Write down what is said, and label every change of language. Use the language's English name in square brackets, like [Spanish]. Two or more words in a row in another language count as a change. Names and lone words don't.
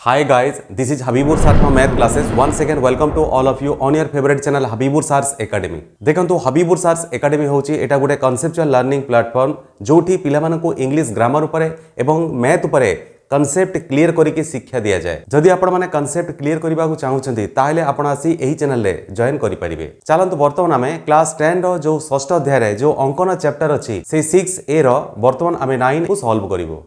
[English] Hi guys, this is Habibur sir from math classes. Once again welcome to all of you on your favorite channel Habibur Sars Academy. [Odia] देखंतु Habibur Sars Academy होची एटा गुटे [English] conceptual learning platform [Odia] ଯୋଉଠି ପିଲା ମାନଙ୍କୁ [English] English grammar [Odia] ଉପରେ ଏବଂ ମ୍ୟାଥ ଉପରେ [English] concept clear [Odia] କରିକେ ଶିକ୍ଷା ଦିଆ ଯାଏ। ଯଦି ଆପଣ ମାନେ [English] concept clear [Odia] କରିବା କୁ ଚାହୁଁଛନ୍ତି ତାହାହେଲେ ଆପଣ ଆସି ଏହି ଚ୍ୟାନେଲ ରେ ଜଏନ କରି ପାରିବେ। ଚାଲନ୍ତୁ ବର୍ତ୍ତମାନ ଆମେ କ୍ଲାସ 10 ର ଯୋ ଷଷ୍ଠ ଅଧ୍ୟାୟ ରେ ଯୋ ଅଙ୍କନ ଚାପ୍ଟର ଅଛି ସେ 6a ର ବର୍ତ୍ତମାନ ଆମେ 9 କୁ ସଲ୍ଭ କରିବା।